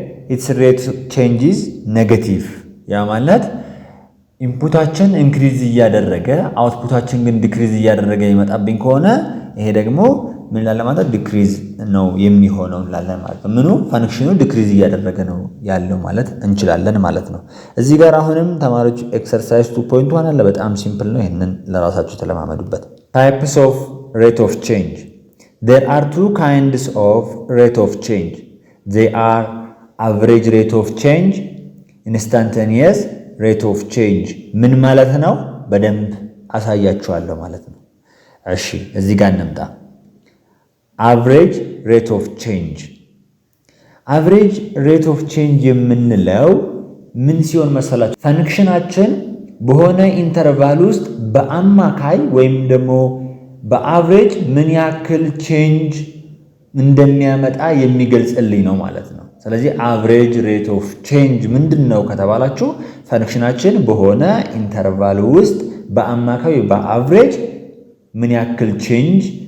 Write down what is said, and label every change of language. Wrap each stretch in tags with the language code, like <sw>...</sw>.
<en>its rate of change is negative።</en> <am>ያ ማለት ኢንፑታችን ኢንክሪዝ እያደረገ አውትፑታችን ግን ዲክሪዝ እያደረገ ይመጣብኝ ከሆነ ይሄ ደግሞ ምን ላለ ማለት ዲክሪዝ ነው የሚሆነው ላለ ማለት ነው። ምኑ ፈንክሽኑ ዲክሪዝ እያደረገ ነው ያለው ማለት እንችላለን ማለት ነው። እዚህ ጋር አሁንም ተማሪዎች ኤክሰርሳይዝ 2.1 አለ። በጣም ሲምፕል ነው። ይሄንን ለራሳችሁ ተለማመዱበት።</am> <en>types of rate of change. There are two kinds of rate of change. They are average rate of change, instantaneous rate of change.</en> <am>ምን ማለት ነው? በደንብ አሳያችኋለሁ ማለት ነው። እሺ እዚህ ጋር እንምጣ። average rate of change. average rate of change የምንለው ምን ሲሆን መሰላችሁ? ፈንክሽናችን በሆነ ኢንተርቫል ውስጥ በአማካይ ወይም ደግሞ በአቨሬጅ ምን ያክል ቼንጅ እንደሚያመጣ የሚገልጽልኝ ነው ማለት ነው። ስለዚህ አቨሬጅ ሬት ኦፍ ቼንጅ ምንድነው ከተባላችሁ ፈንክሽናችን በሆነ ኢንተርቫል ውስጥ በአማካይ በአቨሬጅ ምን ያክል ቼንጅ</am>